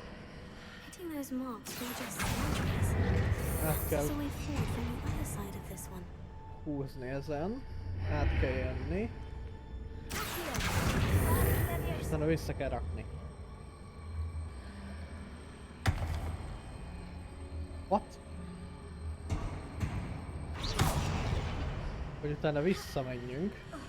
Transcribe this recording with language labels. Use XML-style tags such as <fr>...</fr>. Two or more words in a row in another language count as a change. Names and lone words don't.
<en>Hitting those marks will just dangerous.</en> <hu>át kell</hu> <en>There's a way forward from the other side of this one.</en> <hu>húzni ezen, át kell jönni, aztán vissza kell rakni.</hu> <en>What?</en> <hu>Hogy utána visszamenjünk.</hu>